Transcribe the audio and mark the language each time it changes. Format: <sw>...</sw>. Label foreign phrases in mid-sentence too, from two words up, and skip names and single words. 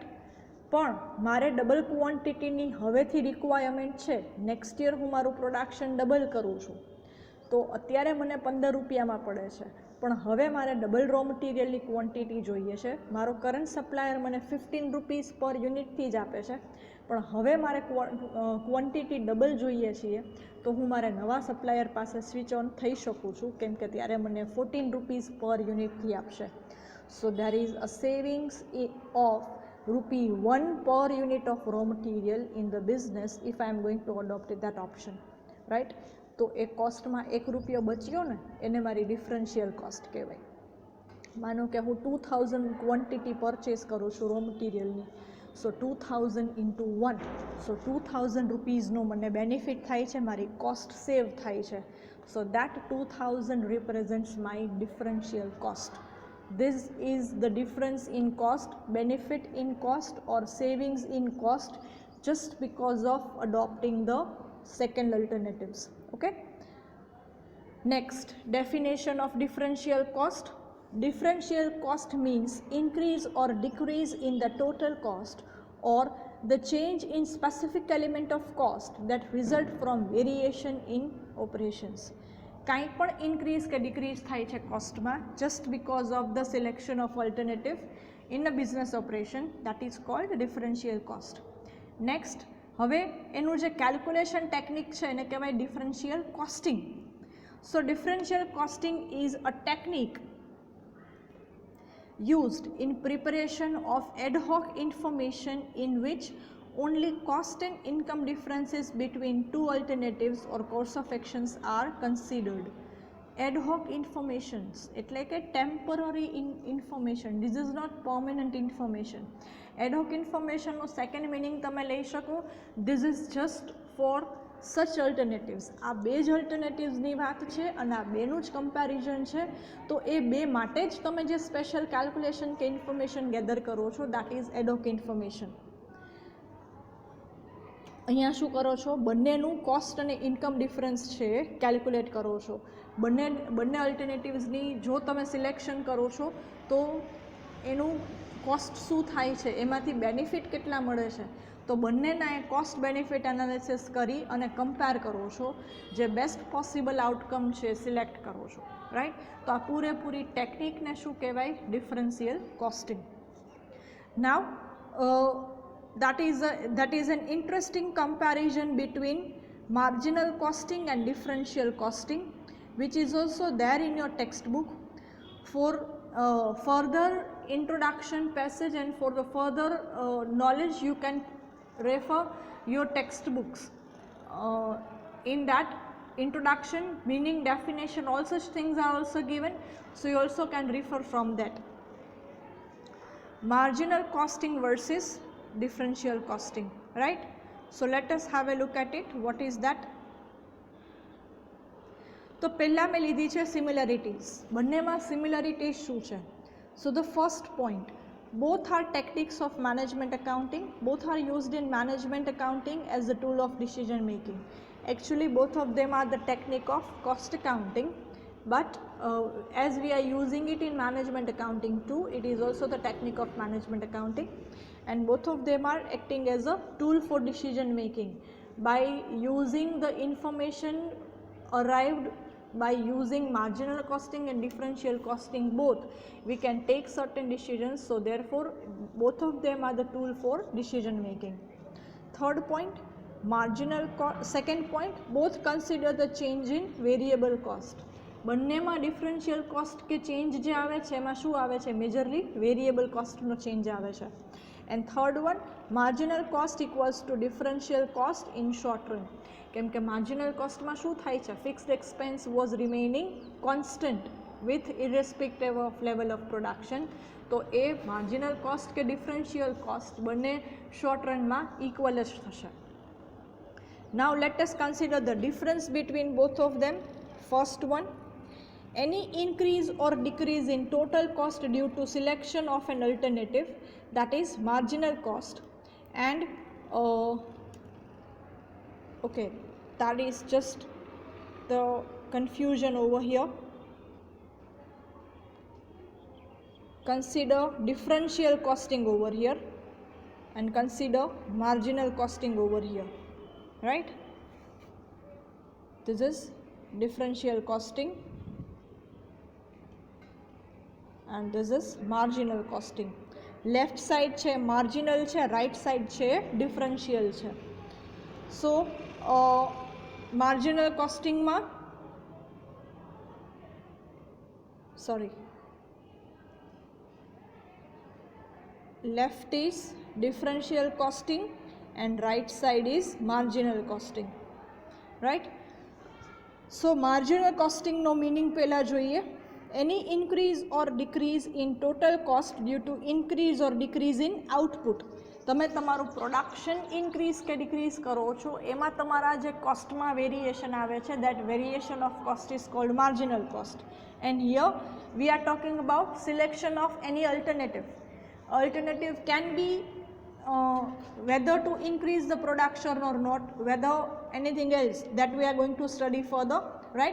<gu>પણ મારે</gu> <en>double quantityની</en> <gu>હવેથી રિક્વાયરમેન્ટ છે,</gu> <en>next year</en> <gu>હું મારું પ્રોડક્શન ડબલ કરું છું, તો અત્યારે મને 15 રૂપિયામાં પડે છે, પણ હવે મારે</gu> <en>double raw materialની quantity</en> <gu>જોઈએ છે, મારો</gu> <en>current supplier</en> <gu>મને</gu> <en>15 rupees per unitથી</en> <gu>જ આપે છે, પણ હવે મારે</gu> <en>quantity double</en> <gu>જોઈએ છીએ તો હું મારે નવા સપ્લાયર પાસે</gu> <en>switch on</en> <gu>થઈ શકું છું, કેમ કે ત્યારે મને</gu> <en>14 rupees per unitથી</en> <gu>આપશે.</gu> <en>So there is a savings of ₹1 per unit of raw material in the business if I am going to adopt that option, right?</en> <gu>તો એ કોસ્ટમાં ₹1 બચ્યો ને એને મારી</gu> <en>differential cost</en> <gu>કહેવાય. માનો કે હું 2000</gu> <en>quantity purchase</en> <gu>કરું છું</gu> <en>raw materialની,</en> <gu>સો 2000 into 1, સો 2000 રૂપીઝનો મને બેનિફિટ થાય છે, મારી</gu> <en>cost save</en> <gu>થાય છે.</gu> <en>So that 2000 represents my differential cost. This is the difference in cost, benefit in cost or savings in cost just because of adopting the second alternatives. Okay. Next, definition of differential cost. Differential cost means increase or decrease in the total cost or the change in specific element of cost that result from variation in operations.</en> <gu>કાંઈ પણ</gu> <en>increase કે decrease</en> <gu>થાય છે</gu> <en>costમાં just because of the selection of alternative in a business operation, that is called differential cost.</en> <gu>નેક્સ્ટ, હવે એનું જે</gu> <en>calculation technique</en> <gu>છે એને કહેવાય</gu> <en>differential costing. So differential costing is a technique used in preparation of ad hoc information in which only cost and income differences between two alternatives or course of actions are considered. Ad hoc informations</en> <gu>એટલે કે</gu> <en>temporary information, this is not permanent information. Ad hoc information</en> <gu>નો</gu> <en>second meaning</en> <gu>તમે લઈ શકો,</gu> <en>this is just for such alternatives.</en> <gu>આ બે જ અલ્ટરનેટિવ્સની વાત છે અને આ બેનું જ કમ્પેરિઝન છે, તો એ બે માટે જ તમે જે</gu> <en>special calculation</en> <gu>કે</gu> <en>information gather</en> <gu>કરો છો</gu> <en>that is ad hoc information.</en> <gu>અહીંયા શું કરો છો, બંનેનું કોસ્ટ અને</gu> <en>income difference</en> <gu>છે કેલ્ક્યુલેટ કરો છો. બંને અલ્ટરનેટિવ્સની જો તમે સિલેક્શન કરો છો તો એનું કોસ્ટ શું થાય છે, એમાંથી બેનિફિટ કેટલા મળે છે, તો બંનેના એ</gu> <en>cost benefit analysis</en> <gu>કરી અને કમ્પેર કરો છો, જે</gu> <en>best possible outcome</en> <gu>છે સિલેક્ટ કરો છો, રાઈટ. તો આ પૂરેપૂરી ટેકનિકને શું કહેવાય,</gu> <en>differential costing. નાવ that is an interesting comparison between marginal costing and differential costing, which is also there in your textbook. For further introduction passage and for the further knowledge you can refer your textbooks. In that introduction, meaning, definition, all such things are also given, so you also can refer from that. Marginal costing versus differential costing, right? So let us have a look at it. What is that?</en> <gu>તો પહેલાં મેં લીધી છે સિમિલરિટીઝ. બંનેમાં સિમિલરિટીઝ શું છે?</gu> <en>So the first point, both are techniques of management accounting, both are used in management accounting as a tool of decision making. Actually both of them are the technique of cost accounting, but as we are using it in management accounting too, it is also the technique of management accounting, and both of them are acting as a tool for decision making. By using the information arrived by using marginal costing and differential costing both, we can take certain decisions, so therefore both of them are the tool for decision making. Third point, second point, both consider the change in variable cost.</en> <gu>બંનેમાં</gu> <en>differential cost</en> <gu>કે ચેન્જ જે આવે છે એમાં શું આવે છે,</gu> <en>majorly variable costનો change</en> <gu>આવે છે.</gu> <en>And third one, marginal cost equals to differential cost in short run.</en> <gu>કેમ કે</gu> <en>marginal costમાં</en> <gu>શું થાય છે,</gu> <en>fixed expense was remaining constant with irrespective of level of production.</en> <gu>તો એ</gu> <en>marginal cost</en> <gu>કે</gu> <en>differential cost</en> <gu>બંને</gu> <en>short runમાં</en> <gu>ઇક્વલ જ થશે.</gu> <en>Now let us consider the difference between both of them. First one, any increase or decrease in total cost due to selection of an alternative, that is marginal cost, and okay, that is just the confusion over here. Consider differential costing over here and consider marginal costing over here, right? This is differential costing and this is marginal costing. left side</en> <gu>છે માર્જિનલ છે,</gu> <en>right side</en> <gu>છે ડિફરન્શિયલ છે.</gu> <en>So marginal costingમાં left is differential costing and right side is marginal costing, right? So marginal costing no meaning pehla જોઈએ. Any increase or decrease in total cost due to increase or decrease in output.</en> <gu>તમે તમારું પ્રોડક્શન ઇન્ક્રીઝ કે ડિક્રીઝ કરો છો એમાં તમારા જે કોસ્ટમાં વેરિએશન આવે છે,</gu> <en>that variation of cost is called marginal cost. And here we are talking about selection of any alternative. Alternative can be whether to increase the production or not, whether anything else that we are going to study further, right?</en>